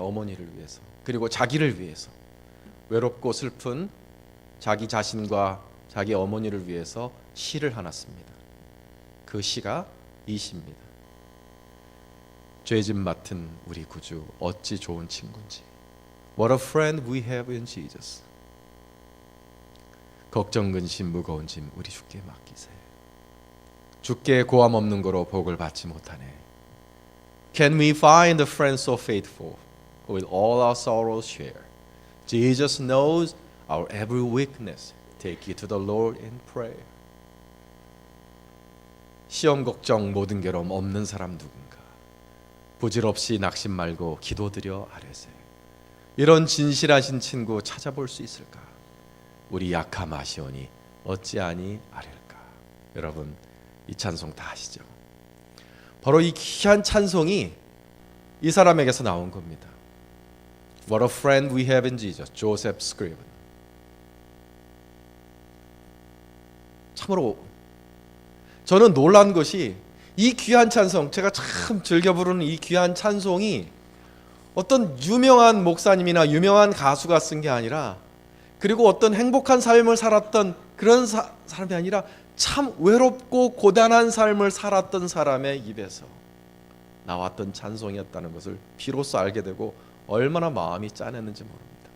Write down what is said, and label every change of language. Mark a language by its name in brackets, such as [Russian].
[Korean] 어머니를 위해서, 그리고 자기를 위해서. 외롭고 슬픈 자기 자신과 자기 어머니를 위해서 시를 하나 씁니다. 그 시가 이 시입니다. 죄짐 맡은 우리 구주, 어찌 좋은 친구인지. [English] What a friend we have in Jesus. [Korean] 걱정 근심 무거운 짐 우리 주께 맡기세. 주께 고함 없는 거로 복을 받지 못하네. [English] Can we find a friend so faithful who with all our sorrows share? Jesus knows our every weakness. Take it to the Lord in prayer. [Korean] 시험 걱정 모든 괴로움 없는 사람 누군가? 부질없이 낙심 말고 기도드려 아뢰세. 이런 진실하신 친구 찾아볼 수 있을까? 우리 약함 아시오니 어찌하니 아뢰일까? 여러분 이 찬송 다 아시죠? 바로 이 귀한 찬송이 이 사람에게서 나온 겁니다. [English] What a friend we have in Jesus, Joseph Scriven. [Korean] 참으로 저는 놀란 것이 이 귀한 찬송, 제가 참 즐겨 부르는 이 귀한 찬송이 어떤 유명한 목사님이나 유명한 가수가 쓴 게 아니라, 그리고 어떤 행복한 삶을 살았던 그런 사람이 아니라 참 외롭고 고단한 삶을 살았던 사람의 입에서 나왔던 찬송이었다는 것을 비로소 알게 되고 얼마나 마음이 짠했는지 모릅니다.